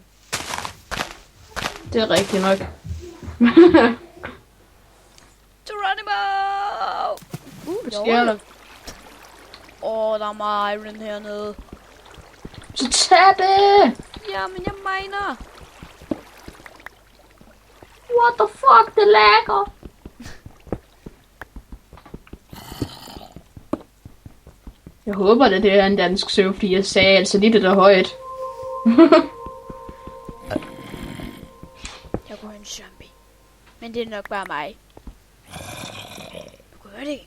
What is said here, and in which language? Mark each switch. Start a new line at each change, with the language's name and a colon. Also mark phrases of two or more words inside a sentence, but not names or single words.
Danish: Det er rigtigt nok. Geronimo! Hvad sker der? Der er meget iron hernede. Så tag det! Jamen, jeg mener.
English: What the fuck,
Danish: det lagger! Jeg håber, det er en dansk søv, fordi jeg sagde altså lige det der højt. Jeg kunne høre en zombie. Men det er nok bare mig. Du kunne høre det ikke?